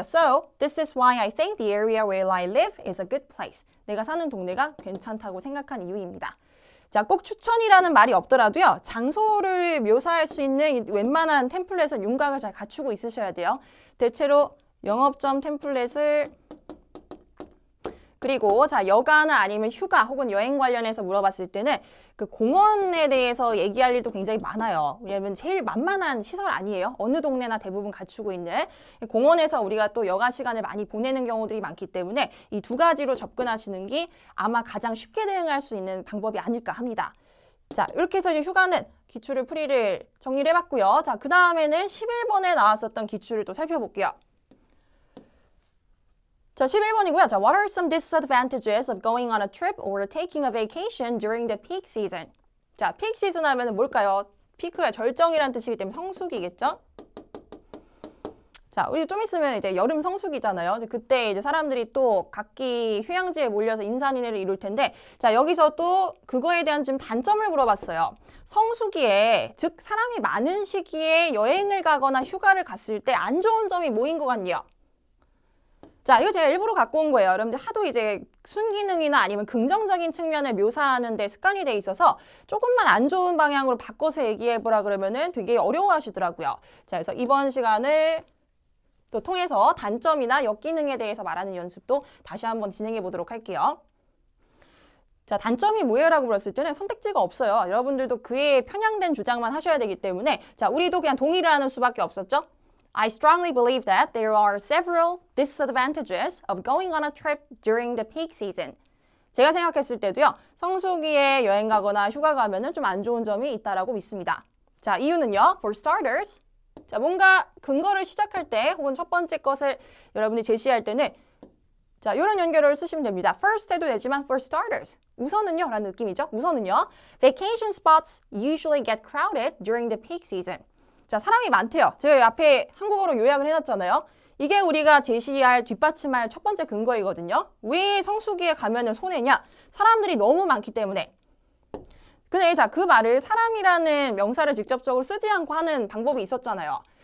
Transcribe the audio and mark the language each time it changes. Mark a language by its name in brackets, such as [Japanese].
[English] So, this is why I think the area where I live is a good place. [Korean] 내가 사는 동네가 괜찮다고 생각한 이유입니다. 자, 꼭 추천이라는 말이 없더라도요. 장소를 묘사할 수 있는 웬만한 템플릿은 윤곽을 잘 갖추고 있으셔야 돼요. 대체로 영업점 템플릿을 그리고 자, 여가나 아니면 휴가 혹은 여행 관련해서 물어봤을 때는 그 공원에 대해서 얘기할 일도 굉장히 많아요. 왜냐면 제일 만만한 시설 아니에요. 어느 동네나 대부분 갖추고 있는 공원에서 우리가 또 여가 시간을 많이 보내는 경우들이 많기 때문에 이 2가지로 접근하시는 게 아마 가장 쉽게 대응할 수 있는 방법이 아닐까 합니다. 자, 이렇게 해서 이제 휴가는 기출을 풀이를 정리를 해봤고요. 자, 그 다음에는 11번에 나왔었던 기출을 또 살펴볼게요. 자, 11번이고요. [English] 자, what are some disadvantages of going on a trip or taking a vacation during the peak season? [Korean] 자, peak season 하면은 뭘까요? 피크가 절정이란 뜻이기 때문에 성수기겠죠? 자, 우리 좀 있으면 이제 여름 성수기잖아요. 이제 그때 이제 사람들이 또 각기 휴양지에 몰려서 인산인해를 이룰 텐데, 자, 여기서 또 그거에 대한 지금 단점을 물어봤어요. 성수기에, 즉 사람이 많은 시기에 여행을 가거나 휴가를 갔을 때 안 좋은 점이 뭐인 것 같냐? 자, 이거 제가 일부러 갖고 온 거예요. 여러분들 하도 이제 순기능이나 아니면 긍정적인 측면을 묘사하는 데 습관이 돼 있어서 조금만 안 좋은 방향으로 바꿔서 얘기해보라 그러면은 되게 어려워하시더라고요. 자, 그래서 이번 시간을 또 통해서 단점이나 역기능에 대해서 말하는 연습도 다시 한번 진행해 보도록 할게요. 자, 단점이 뭐예요라고 물었을 때는 선택지가 없어요. 여러분들도 그에 편향된 주장만 하셔야 되기 때문에 자, 우리도 그냥 동의를 하는 수밖에 없었죠. [English] I strongly believe that there are several disadvantages of going on a trip during the peak season. [Korean] 제가 생각했을 때도요. 성수기에 여행 가거나 휴가 가면은 좀 안 좋은 점이 있다라고 믿습니다. 자, 이유는요. [English] For starters. [Korean] 자, 뭔가 근거를 시작할 때 혹은 첫 번째 것을 여러분이 제시할 때는 자, 이런 연결어를 쓰시면 됩니다. [English] First [Korean] 해도 되지만 [English] for starters. [Korean] 우선은요 라는 느낌이죠. 우선은요. [English] Vacation spots usually get crowded during the peak season. [Korean] 자, 사람이 많대요. 제가 앞에 한국어로 요약을 해놨잖아요. 이게 우리가 제시할 뒷받침할 첫 번째 근거이거든요. 왜 성수기에 가면은 손해냐? 사람들이 너무 많기 때문에. 근데 자, 그 말을 사람이라는 명사를 직접적으로 쓰지 않고 하는 방법이 있었잖아요.